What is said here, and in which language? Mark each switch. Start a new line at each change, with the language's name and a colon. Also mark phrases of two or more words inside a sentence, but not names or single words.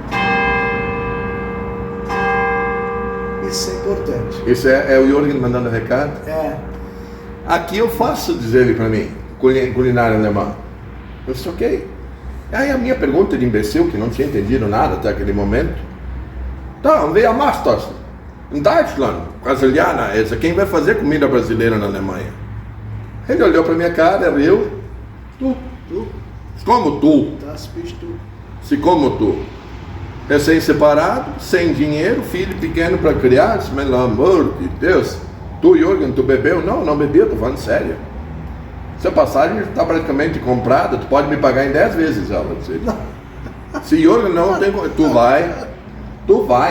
Portuguese: Isso é importante. Isso é o Jürgen mandando recado? É. Aqui eu faço, diz ele para mim, culinária alemã. Eu disse, ok. Aí a minha pergunta de imbecil, que não tinha entendido nada até aquele momento. Tá,
German: wer macht das?
Portuguese: Em Deutschland, brasiliana, essa, quem vai fazer comida brasileira na Alemanha? Ele olhou para minha cara, riu. Tu. Como tu?
German: Das bist du.
Portuguese: Se como tu? Recém-separado, sem dinheiro, filho pequeno para criar, pelo amor de Deus. Tu, Jürgen, tu bebeu? Não bebi, eu tô falando sério. Essa passagem está praticamente comprada, tu pode me pagar em 10 vezes ela. Se Jürgen não tem, tu vai.